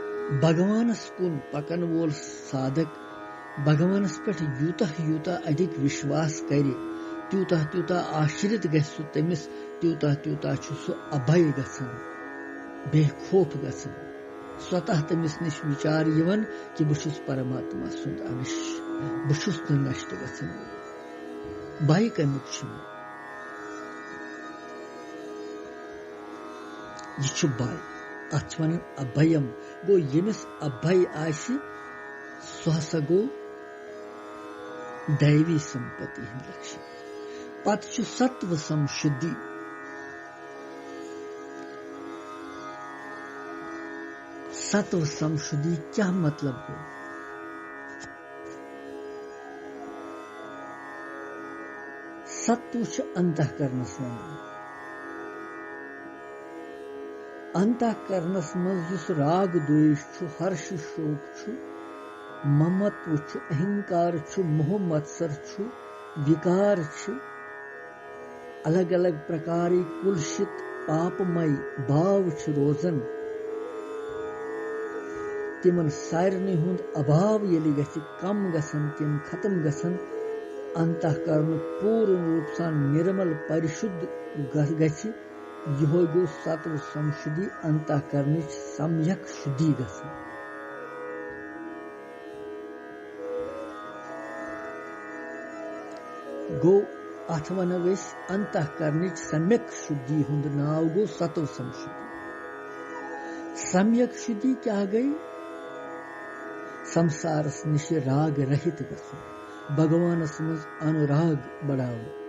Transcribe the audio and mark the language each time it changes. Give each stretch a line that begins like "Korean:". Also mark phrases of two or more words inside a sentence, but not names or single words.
Kashmiri: भगवानस कुन पकन वोल साधक भगवानस पे यूतः यूतः अधिक विश्वास करे त्यूतः त्यूतः आश्रित गसु तमिस त्यूतः त्यूतः सु अभय गसन बेखौफ गसन स्वतः तमिस निश विचार यवन कि बुशुस परमात्मा सुंद अंश बुशुस नष्ट गसन भय कमुक यह भय अथ वन अभयम गो यमिस अभय आशि सह हसा गो दैवी संपत्ति हिंद लक्ष्य पत सत्व संशुद्धि सत्व संशुद्धि क्या मतलब हो सत्व अंतःकरणस अंतःकरणस मज राग द्वेष हर्ष शोक ममत्व अहंकार मोह मत्सर विकार अलग अलग प्रकार कुलशित पापमय भाव रोजन तिमन सारनी हुंद अभाव यलि गछि कम गसन तिम खत्म गसन अंतःकरण
Hindi: पूर्ण रूप से निर्मल परिशुद्ध
Kashmiri: गछि यह गो सत्व संशुद्धि अंतःकरण सम्यक शुद्धि गसन गो अथ वन अंतःकरण सम्यक शुद्धि हुंद नाव गो सत्व संशुद्धि सम्यक शुद्धि क्या गई संसारस निश राग रहित गसु भगवानस मज अनुराग बढ़ाओ